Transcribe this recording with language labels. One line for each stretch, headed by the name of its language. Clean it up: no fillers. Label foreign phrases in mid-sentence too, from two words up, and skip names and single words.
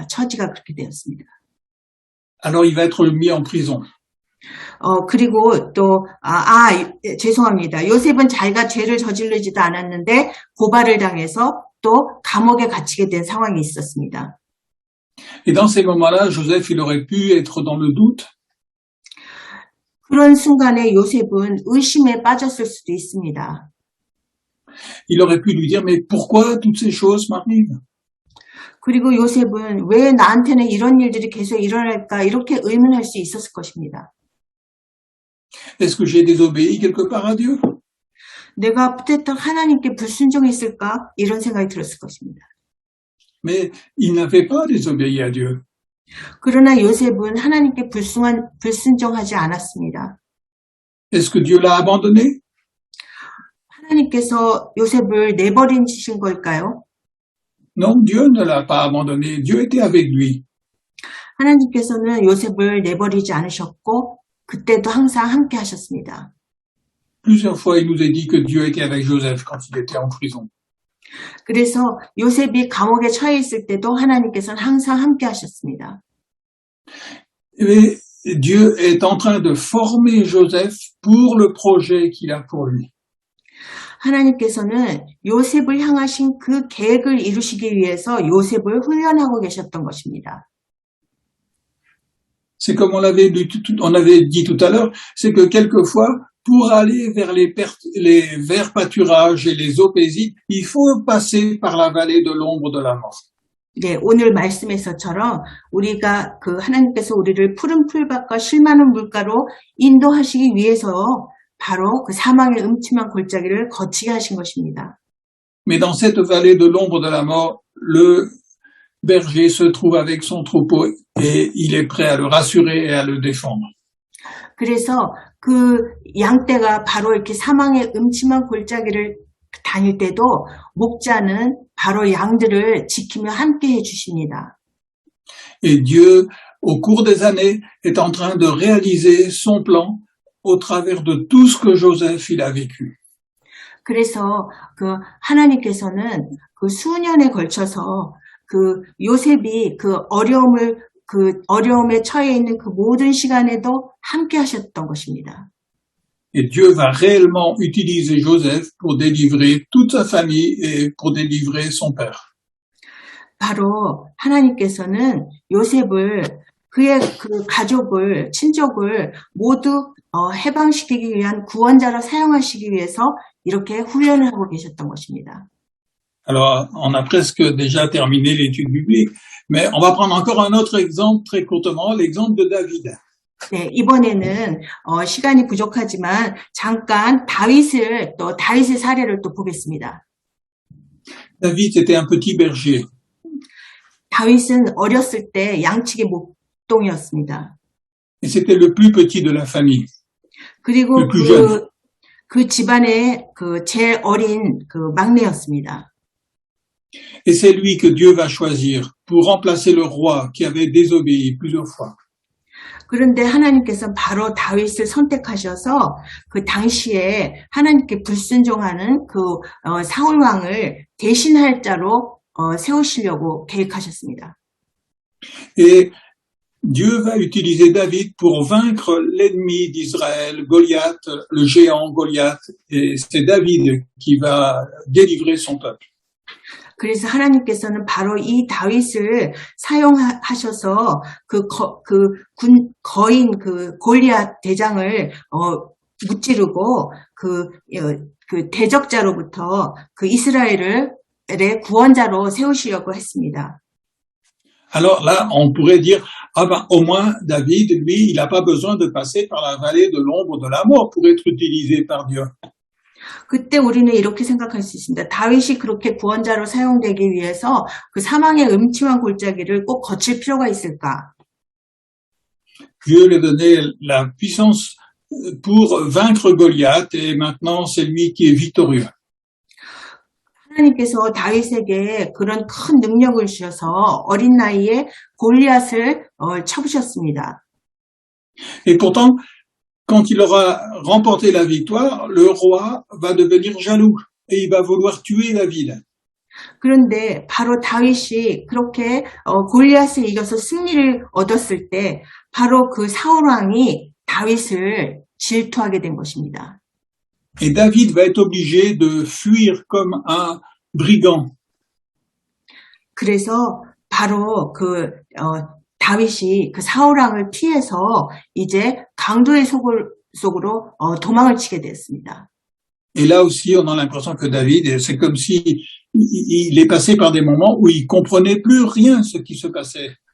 Korean: 처지가 그렇게 되었습니다.
French: Alors il va être mis en prison.
Korean: 그리고 또 죄송합니다. 요셉은 자기가 죄를 저지르지도 않았는데 고발을 당해서 또 감옥에 갇히게 된 상황이 있었습니다.
French: Et dans ces moments-là, Joseph, il aurait pu être dans le doute.
Korean: 그런 순간에 요셉은 의심에 빠졌을 수도 있습니다.
French: Il aurait pu lui dire, mais pourquoi toutes ces choses m'arrivent?
Korean: 그리고 요셉은 왜 나한테는 이런 일들이 계속 일어날까 이렇게 의문할 수 있었을 것입니다.
French: Est-ce que j'ai désobéi quelque part à Dieu?
Korean: 내가 부탁 하나님께 불순종했을까? 이런 생각이 들었을 것입니다.
French: Mais il n'avait pas désobéi à Dieu.
Korean: 그러나 요셉은 하나님께 불순종하지 않았습니다.
French: Est-ce que Dieu l'a abandonné?
Korean: 하나님께서 요셉을 내버리신 걸까요?
French: Non, Dieu ne l'a pas abandonné. Dieu était avec lui.
Korean: 하나님께서는 요셉을 내버리지 않으셨고 그때도 항상 함께 하셨습니다.
French: Plusieurs fois, il nous a dit que Dieu était avec Joseph quand il était en prison.
Korean: 그래서 요셉이 감옥에 처해 있을 때도 하나님께서는 항상 함께 하셨습니다.
French: Mais Dieu est en train de former Joseph pour le projet qu'il a pour lui.
Korean: 하나님께서는 요셉을 향하신 그 계획을 이루시기 위해서 요셉을 훈련하고 계셨던 것입니다.
French: C'est comme on avait dit tout à l'heure, c'est que quelquefois, pour aller vers les verts pâturages et les eaux paisibles, il faut passer par la vallée de l'ombre de la mort.
Korean: 네, 오늘 말씀에서처럼 우리가 하나님께서 우리를 푸른 풀밭과 쉴 많은 물가로 인도하시기 위해서 바로 그 사망의 음침한 골짜기를 거치게 하신 것입니다.
French: Mais dans cette vallée de l'ombre de la mort, le berger se trouve avec son troupeau et il est prêt à le rassurer et à le défendre.
Korean: 그래서 그 양떼가 바로 이렇게 사망의 음침한 골짜기를 다닐 때도 목자는 바로 양들을 지키며 함께 해주십니다.
French: Et Dieu, au cours des années, est en train de réaliser son plan au travers de tout ce que Joseph il a vécu.
Korean: 그래서 하나님께서는 수년에 걸쳐서 요셉이 어려움에 처해 있는 그 모든 시간에도 함께 하셨던 것입니다.
French: Et Dieu va réellement utiliser Joseph pour délivrer toute sa famille et pour délivrer son père.
Korean: 바로 하나님께서는 요셉을 그의 가족을, 친족을 모두 해방시키기 위한 구원자로 사용하시기 위해서 이렇게 훈련을 하고 계셨던 것입니다.
French: Alors, on a presque déjà terminé l'étude biblique, mais on va prendre encore un autre exemple très courtement, l'exemple de David.
Korean: 네, 이번에는 시간이 부족하지만 잠깐 다윗의 사례를 또 보겠습니다.
French: David, c'était un petit berger.
Korean: 다윗은 어렸을 때 양치기 목동이었습니다.
French: Et c'était le plus petit de la famille.
Korean: 그리고
French: le plus jeune.
Korean: 그 집안의 그 제일 어린 그 막내였습니다.
French: Et c'est lui que Dieu va choisir pour remplacer le roi qui avait désobéi plusieurs fois.
Korean: 그런데 하나님께서 바로 다윗을 선택하셔서 그 당시에 하나님께 불순종하는 그 사울 왕을 대신할 자로 세우시려고 계획하셨습니다.
French: Et Dieu va utiliser David pour vaincre l'ennemi d'Israël, Goliath, le géant Goliath, et c'est David qui va délivrer son peuple.
Korean: 그래서 하나님께서는 바로 이 다윗을 사용하셔서 거인 골리앗 대장을 무찌르고 그 대적자로부터 그 이스라엘의 구원자로 세우시려고 했습니다.
French: Alors là, on pourrait dire, ah ben, au moins, David, lui, il n'a pas besoin de passer par la vallée de l'ombre de la mort pour être utilisé par Dieu.
Korean: 그때 우리는 이렇게 생각할 수 있습니다. 다윗이 그렇게 구원자로 사용되기 위해서 그 사망의 음침한 골짜기를 꼭 거칠 필요가 있을까?
French: Dieu lui a donné la puissance pour vaincre Goliath et maintenant c'est lui qui est victorieux.
Korean: 하나님께서 다윗에게 그런 큰 능력을 주셔서 어린 나이에 골리앗을 쳐부셨습니다.
French: Et pourtant, quand il aura remporté la victoire, le roi va devenir jaloux et il va vouloir tuer David.
Korean: 그런데 바로 다윗이 그렇게 골리앗을 이겨서 승리를 얻었을 때 바로 그 사울 왕이 다윗을 질투하게 된 것입니다.
French: Et David va être obligé de fuir comme un brigand.
Korean: 그래서 바로 다윗이 그 사울 왕을 피해서 이제 강도의 속으로 도망을 치게 됐습니다.
French: Et là aussi, on a l'impression que David, c'est comme si il est passé par des moments où il comprenait plus rien de ce qui se passait.